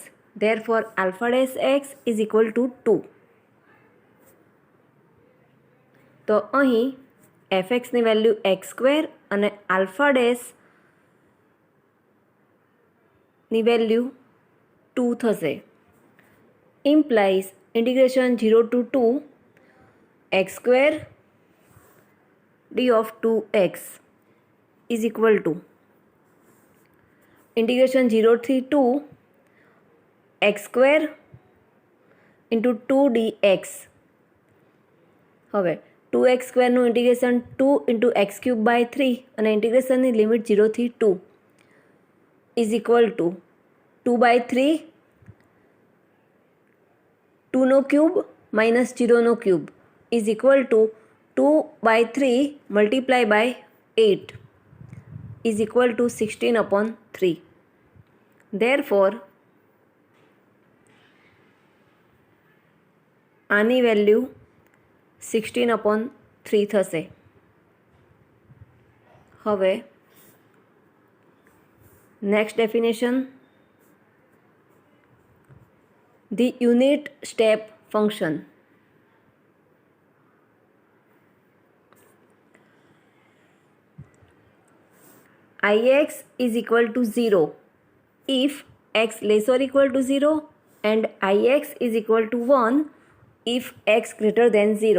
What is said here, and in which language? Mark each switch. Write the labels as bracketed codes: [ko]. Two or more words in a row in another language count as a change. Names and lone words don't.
[en] Therefore, alpha dash x is equal to 2. [gu] તો અહીં fxની વેલ્યુ x સ્ક્વેર અને આલ્ફા ડેશની વેલ્યુ 2 થશે. [en] implies integration 0 to 2 x square d of 2x is equal to integration 0 to 2 x square into 2 dx. હવે 2x સ્ક્વેરનું ઇન્ટિગ્રેશન 2 into x cube by 3 [gu] અને ઇન્ટિગ્રેશનની લિમિટ 0 થી [en] 2 is equal to 2 by 3 2 નો ક્યુબ minus 0 નો ક્યુબ is equal to 2 by 3 multiply by 8 is equal to 16 upon 3. Therefore, [gu] આની વેલ્યુ 16 upon 3 થશે. [en] હવે next definition, the unit step function. Ix is equal to 0 if x less or equal to 0 and ix is equal to 1 if x greater than 0.